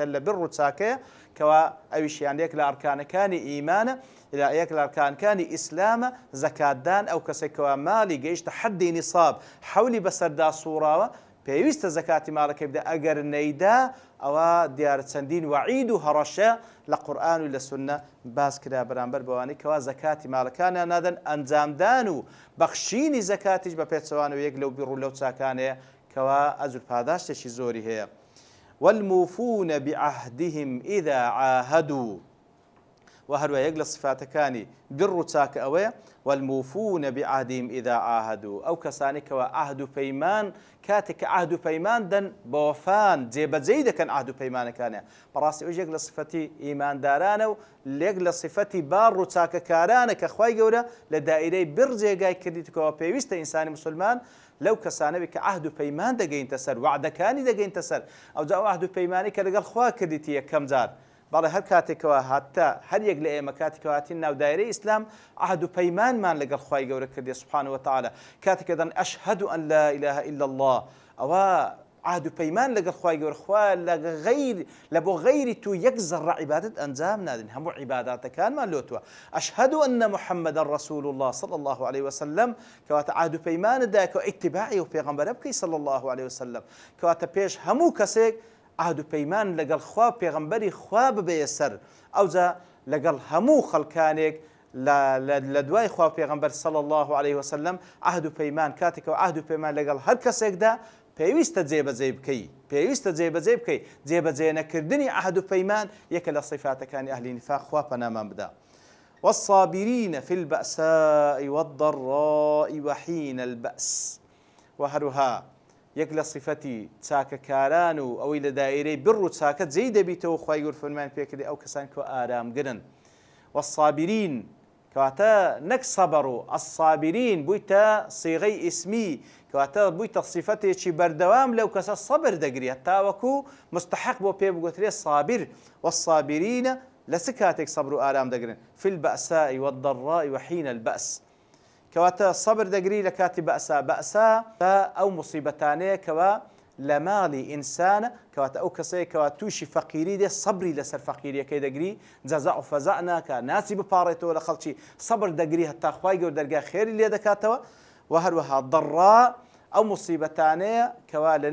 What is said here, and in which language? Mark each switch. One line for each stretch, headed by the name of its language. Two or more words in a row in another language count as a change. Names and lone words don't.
Central Kurdish: لە بر و چاکەیە کەوا ئەویشیان یەک لە ئەرکانەکانی ئیمانە یەک لە ئەرکانەکانی ئیسلامە زەکاتدان ئەو کەسێکەوە ماڵی گەیشتە حەدی نیساب حەولی بەسەردا سووڕاوە پێویستە زەکاتی ماڵەکەی بدە ئەگەر نەیدا ئەوە دیارە چەندین وعید و هەڕەشە لە قورئان و لە سونە باس کرا بەرامبەر بەوانەی کەوا زەکاتی ماڵەکانیان نادەن ئەنجامدان و بەخشینی زەکاتیش بە پێچەوانەوە یەک لەو بیر و لەو چاکانەیە کەوا ئەجر پاداشتێکی زۆری هەیە.
Arabic: والموفون بعهدهم إذا عاهدوا
Central Kurdish: وهروە یەک لە صفاتەکانی بڕ و چاکە ئەوەیە
Arabic: والموفون بعهدهم إذا عاهدوا
Central Kurdish: ئەو کەسانی کەوا عهد و پەیمان کاتێک کە عهد و پەیمان دەن بە وەفان جێبەجێی دەکەن عهد و پەیمانەکانیان بەڕاستی ئەوش یەک لە صفەتی ئیماندارانە و یەک لە صفەتی باڕ و چاکەکارانە کە خوای گەورە لە دائیرەی بڕ جێگای کردیتەوە پێویستە ئینسانی مسلمان لەو کەسانە بێت کە عهد و پەیمان دەگەینتە سەر وعدەکانی دەگەینتە سەر ئەوجا ئەو عهد و پەیمانی کە لەگەڵ خوا کردیتی یەکەم جار بەڵێ هەر کاتێکەوە هاتتا هەر یەک لە ئێمە کاتێکەوە هاتین ناو دایرەی ئیسلام عهد و پەیمانمان لەگەڵ خوای گەورە کردی
Arabic: سبحانه وتعالى
Central Kurdish: کاتێک دەن
Arabic: ئەشهد أن لا إله إلا الله
Central Kurdish: ئەوە عهد و پەیمان لەگەڵ خوای گەورە خوا لە بۆ غەیری تو یەک زەڕە عیبادەت ئەنجام نادن هەموو عیباداتەکانمان لۆتووە
Arabic: ئەشهد أن محمدا رسول الله صلى الله عليه وسلم
Central Kurdish: کەواتە عهد و پەیمانتدا کە ئیتیباعی و پێغەمبەرە بکەی
Arabic: صلى الله عليه وسلم
Central Kurdish: کەواتە پێش هەموو کەسێک عهد و پەیمان لەگەڵ خوا پێغەمبەری خوا ببێ سەر ئەوجا لەگەڵ هەموو خەڵکانێک لە دوای خوا پێغەمبەر
Arabic: صلى الله عليه وسلم
Central Kurdish: عهد و پەیمان کاتێکەوە عهد و پەیمان لەگەڵ هەر کەسێکدا پێویستە جێبەجێ بکەی پێویستە جێبەجێ بکەی جێبەجێ نەکردنی عهد و پەیمان یەکە لە صفاتەکانی ئەهلی نیفاق خوا پەنامان بدا
Arabic: والصابرين في البأساء والضراء وحين البأس
Central Kurdish: وهروها یەک لە صفەتی چاکەکاران و ئەوەی لە دایرەی بڕ و چاکە جێی دەبیتەوە خوای گەورە فەرمایان پێکردی ئەو کەسان کە ئارامگرن والصابرين کەواتە نەک سەبر و الصابرين بوویتە صیغەی ئیسمی کەواتە بوویتە صفەتێکی بەردەوام لەو کەسە سەبر دەگرێت تاوەکو مستحق بۆ پێ بگوترێت صابر والصابرين لە چ کاتێک سەبر و ئارام دەگرن
Arabic: في البأساء والضراء وحين البأس
Central Kurdish: کەواتە سەبر دەگری لە کاتی بەئسا ئەو موسیبەتانەیە کەوا لە ماڵی ئینسانە کەواتە ئەو کەسەیە کەوا تووشی فەقیری دێ سەبری لەسەر فەقیریەکەی دەگری جەزا و فەزا ناکە ناچی بپاڕێتەوە لە خەڵکی سەبر دەگری هەتا خوای گەورە دەرگای خێری لێ دەکاتەوە و هەروەها ضەڕا ئەو موسیبەتانەیە کەوا لە